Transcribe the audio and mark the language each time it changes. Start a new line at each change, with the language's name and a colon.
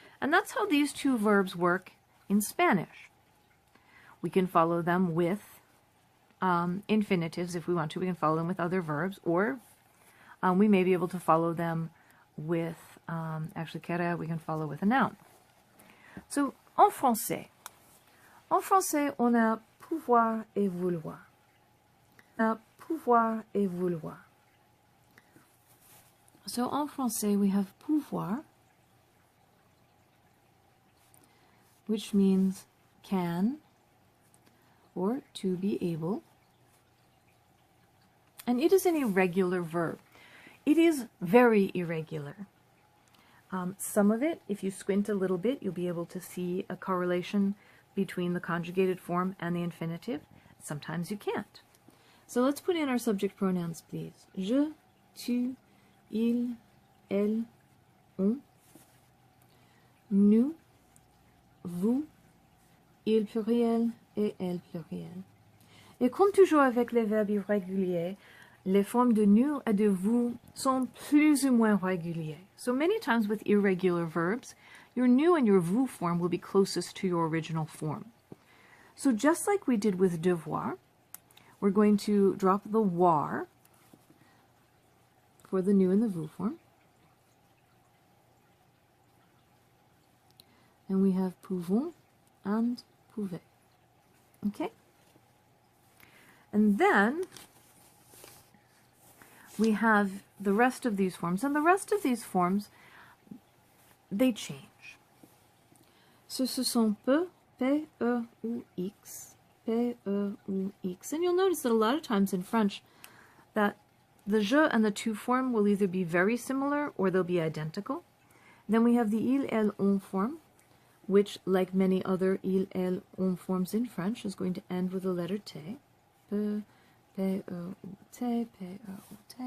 English: And that's how these two verbs work in Spanish. We can follow them with infinitives if we want to. We can follow them with other verbs, or we may be able to follow them with, actually, querer, we can follow with a noun.
French: So, en français, on a pouvoir et vouloir. Pouvoir et vouloir.
English: So,
French: en français,
English: we have pouvoir, which means can, or to be able. And it is an irregular verb. It is very irregular. Some of it, if you squint a little bit, you'll be able to see a correlation between the conjugated form and the infinitive. Sometimes you can't. So let's put in our subject pronouns, please.
French: Je, tu, il, elle, on. Nous, vous, il pluriel et elle pluriel. Et comme toujours avec les verbes irréguliers, les formes de nous et de vous sont plus ou moins réguliers.
English: So many times with irregular verbs, your nous and your vous form will be closest to your original form. So just like we did with devoir, we're going to drop the war for the nous and the vous form. And we have pouvons and pouvez. Okay? And then we have the rest of these forms. And the rest of these forms, they change.
French: So ce sont peu, P, E, ou X, P, E, ou X.
English: And you'll notice that a lot of times in French that the je and the tu form will either be very similar or they'll be identical. Then we have the il, elle, on form, which, like many other il, elle, on forms in French, is going to end with the letter T. P, P, E, U, T, P, E, U, T.